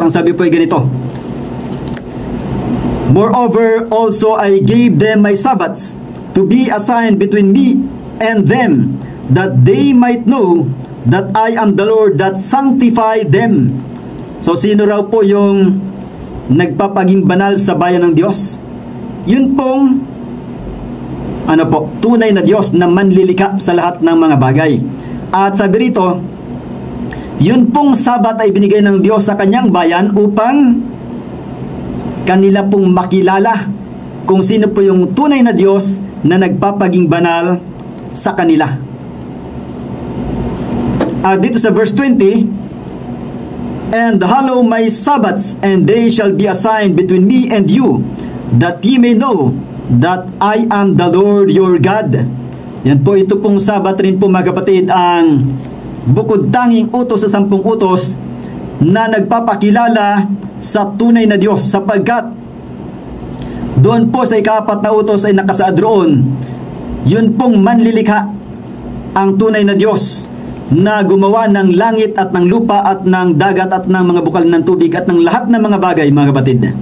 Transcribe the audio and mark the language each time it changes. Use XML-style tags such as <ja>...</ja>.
<tl>Ang sabi po ay ganito:</tl> <en>Moreover, also I gave them my Sabbaths to be a sign between me and them, that they might know that I am the Lord that sanctify them.</en> <tl>So, sino raw po yung nagpapaging banal sa bayan ng Diyos? Yun pong tunay na Diyos na manlilika sa lahat ng mga bagay. At sabi rito, yun pong Sabat ay binigay ng Diyos sa kanyang bayan upang kanila pong makilala kung sino po yung tunay na Diyos na nagpapaging banal sa kanila. Dito sa</tl> <en>verse 20, And hallow my Sabbaths, and they shall be a sign between me and you, that ye may know that I am the Lord your God.</en> <tl>Yan po, ito pong Sabat rin po mga kapatid ang bukod tanging utos sa 10 utos na nagpapakilala sa tunay na Diyos, sapagkat doon po sa ika-4 na utos ay nakasaad roon, yun pong manlilikha ang tunay na Diyos na gumawa ng langit at ng lupa at ng dagat at ng mga bukal ng tubig at ng lahat ng mga bagay, mga kapatid.</tl>